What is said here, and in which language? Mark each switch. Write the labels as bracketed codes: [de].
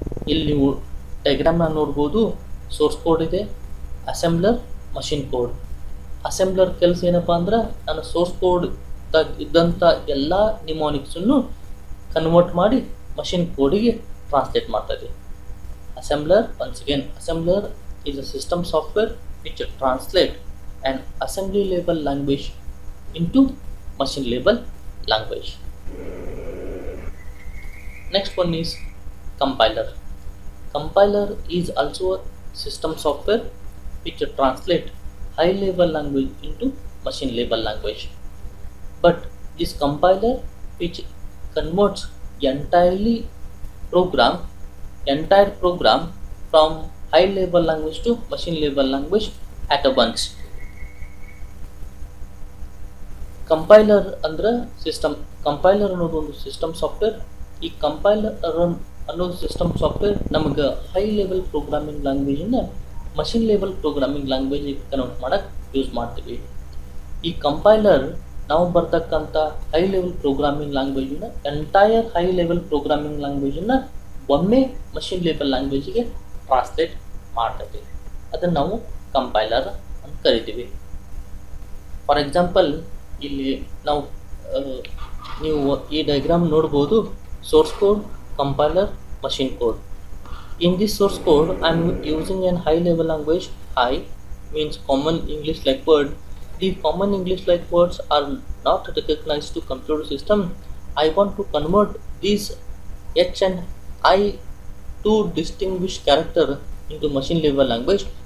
[kn] ಇಲ್ಲಿ ನೀವು ಡಯಾಗ್ರಾಮ್ನ ನೋಡ್ಬೋದು. ಸೋರ್ಸ್ ಕೋಡ್ ಇದೆ, ಅಸೆಂಬ್ಲರ್, ಮಷಿನ್ ಕೋಡ್. ಅಸೆಂಬ್ಲರ್ ಕೆಲಸ ಏನಪ್ಪ ಅಂದ್ರೆ ನಾನು ಸೋರ್ಸ್ ಕೋಡ್ದಾಗ ಇದ್ದಂಥ ಎಲ್ಲ ನಿಮೋನಿಕ್ಸನ್ನು ಕನ್ವರ್ಟ್ ಮಾಡಿ ಮಷಿನ್ ಕೋಡಿಗೆ ಟ್ರಾನ್ಸ್ಲೇಟ್ ಮಾಡ್ತೈತಿ. [en] Assembler, once again, assembler is a system software which translate an assembly level language into machine level language. Next one is compiler. Compiler is also system software which translate high level language into machine level language. But this compiler which converts entirely program entire program from high level language to machine level language at once. [kn] Compiler ಅಂದ್ರೆ system compiler ಅನ್ನೋದು ಒಂದು system software. ಈ compiler ಅನ್ನೋದು system software ನಮಗೆ high level programming ಲ್ಯಾಂಗ್ವೇಜನ್ನ machine level programming ಲ್ಯಾಂಗ್ವೇಜಿಗೆ convert ಮಾಡಕ್ಕೆ use ಮಾಡ್ತೀವಿ. ಈ compiler ನಾವು ಬರ್ತಕ್ಕಂಥ high level programming ಲ್ಯಾಂಗ್ವೇಜನ್ನ entire high level programming ಲ್ಯಾಂಗ್ವೇಜನ್ನ ಒಮ್ಮೆ ಮಷಿನ್ ಲೆವೆಲ್ ಲ್ಯಾಂಗ್ವೇಜಿಗೆ ಟ್ರಾನ್ಸ್ಲೇಟ್ ಮಾಡ್ತೀವಿ. ಅದನ್ನು ನಾವು ಕಂಪೈಲರ್ ಅಂತ ಕರಿತೀವಿ. ಫಾರ್ ಎಕ್ಸಾಂಪಲ್ ಇಲ್ಲಿ ನಾವು ನೀವು ಈ ಡಯಾಗ್ರಾಮ್ ನೋಡ್ಬೋದು. [en] Source code, compiler, machine code. In this source code, I am using an high level language. High means common English like word. The common English like words are not recognized to computer system. I want to convert these H and I to distinguish character into machine level language.